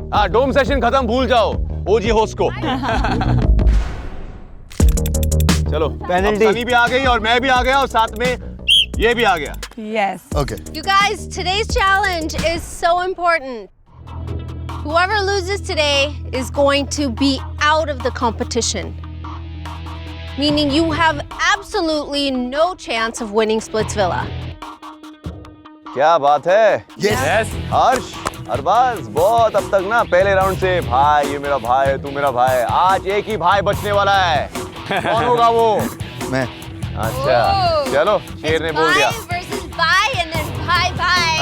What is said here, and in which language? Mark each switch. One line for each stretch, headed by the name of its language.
Hindi: हाँ, डोम सेशन खत्म, भूल जाओ ओजी होस्ट को। चलो, पेनल्टी। सनी भी आ गई और मैं भी आ गया और साथ में ये भी आ गया।
English: Yes. Okay. You guys, today's challenge is so important. Whoever loses today is going to be out of the competition. Meaning you have absolutely no chance of winning Splitsvilla.
Hindi: क्या बात है?
English: Yes.
Hindi: हर्ष, अरबाज, बहुत अब तक ना पहले राउंड से भाई ये मेरा भाई है, तू मेरा भाई है। आज एक ही भाई बचने वाला है। कौन होगा वो? मैं। अच्छा, चलो, शेर ने बोल दिया।
English: Bye versus bye and then bye bye.